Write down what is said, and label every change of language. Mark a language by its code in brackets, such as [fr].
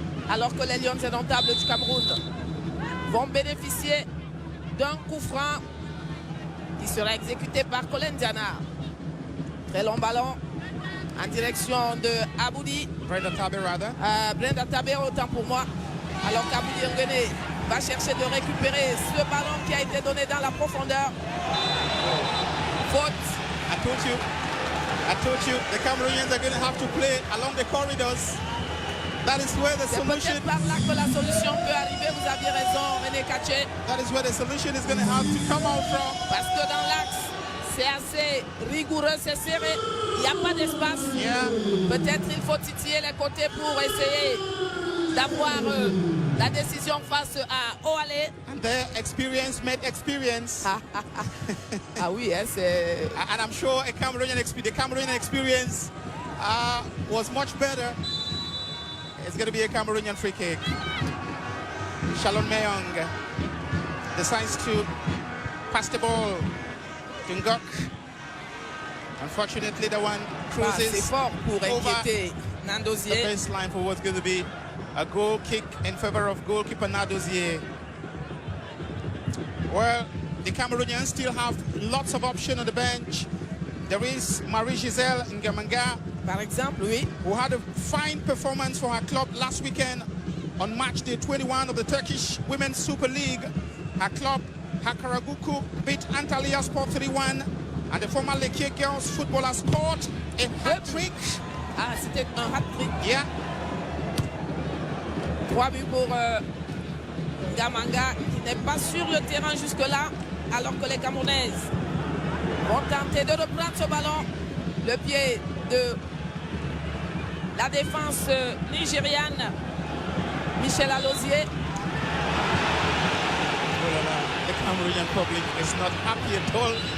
[fr] Alors que les Lions indomptables du Cameroun vont bénéficier d'un coup franc qui sera exécuté par Colin Diana. Très long ballon en direction de Aboudi. [en] Brenda Tabe, rather. [fr] Brenda Tabe, autant pour moi. Alors qu'Aboudi Ngene va chercher de récupérer ce ballon qui a été donné dans la profondeur. Faute. [en] I told you, the Cameroonians are going to have to play along the corridors. That is where the solution. [fr] C'est peut-être par là que la solution peut arriver. Vous aviez raison, René Kaché. [en] That is where the solution is going to have to come out from. [fr] Parce que dans l'axe, c'est assez rigoureux, c'est serré. Il n'y a pas d'espace. [en] Yeah. [fr] Peut-être il faut titiller les côtés pour essayer d'avoir la décision face à Oale. [en] And their experience met experience. [fr] Ah oui, hein, c'est... [en] And I'm sure the Cameroonian experience was much better. It's going to be a Cameroonian free kick. Shalom Mayong decides to pass the ball to Ngok. Unfortunately, the one cruises over the baseline for what's going to be a goal kick in favor of goalkeeper Nadozier. Well, the Cameroonians still have lots of options on the bench. There is Marie-Giselle Ngamanga, [fr] par exemple, oui, [en] who had a fine performance for her club last weekend on match day 21 of the Turkish Women's Super League. Her club, Hakaraguku, beat Antalya Sport 3-1, and the former Lekki girls footballer scored a hat-trick. [fr] Ah, c'était un hat-trick. [en] Yeah. [fr] 3 buts pour Ngamanga, qui n'est pas sur le terrain jusque-là, alors que les Camerounaises vont tenter de reprendre ce ballon. Le pied de la défense nigériane. Michel Alozier. [en] The Cameroonian public is not happy at all.